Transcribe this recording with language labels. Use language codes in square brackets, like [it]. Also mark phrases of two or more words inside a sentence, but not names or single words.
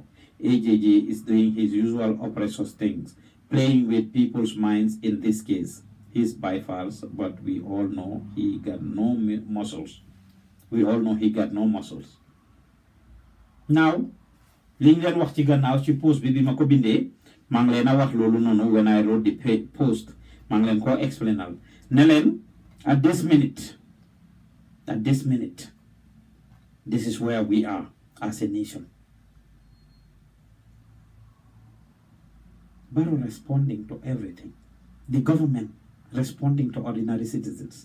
[en] AJJ is doing his usual oppressors things, playing with people's minds in this case. He's by far, but we all know he got no muscles. We all know he got no muscles. Now, [wo] liñ leen wax ci gannaaw ci post bi ma ko bindee maa ngi leen a wax loolu noonu [en] when I wrote the post [wo] maa ngi leen koo explainal ne leen [en] at this minute this is where we are as a nation. Barrow responding to everything. The government responding to ordinary citizens.